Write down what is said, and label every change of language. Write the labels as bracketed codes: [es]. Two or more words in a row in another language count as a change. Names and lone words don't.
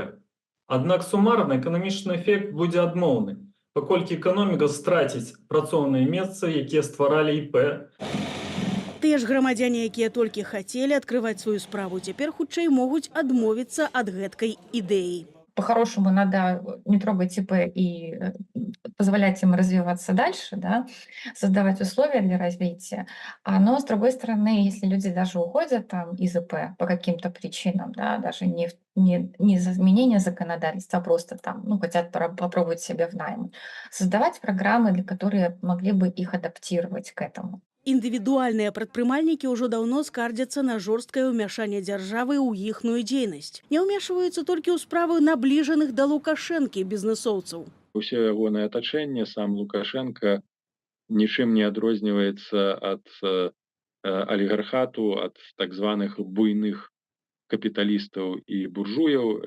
[be] Аднак сумарны эканамічны эфект будзе адмоўны, паколькі эканоміка страціць працоўныя месцы, якія стваралі ІП. Тыя ж грамадзяне, якія толькі хацелі адкрываць сваю справу, цяпер хутчэй могуць адмовіцца ад гэткай ідэі. [ru] По-хорошему надо не трогать ИП и позволять им развиваться дальше, да, создавать условия для развития. Но, с другой стороны, если люди даже уходят там из ИП по каким-то причинам, да, даже не за изменение законодательства, а просто там, хотят попробовать себя в найме, создавать программы, для которые могли бы их адаптировать к этому. [be] Індывідуальныя прадпрымальнікі ўжо даўно скардзяцца на жорсткае ўмяшанне дзяржавы ў іхную дзейнасць. Не ўмешваюцца толькі ў справы набліжаных да Лукашэнкі бізнесоўцаў. Усё ягонае атачэнне, сам Лукашенко, нічым не адрозніваецца ад алігархату, ад так званых буйных капіталістаў і буржуяў.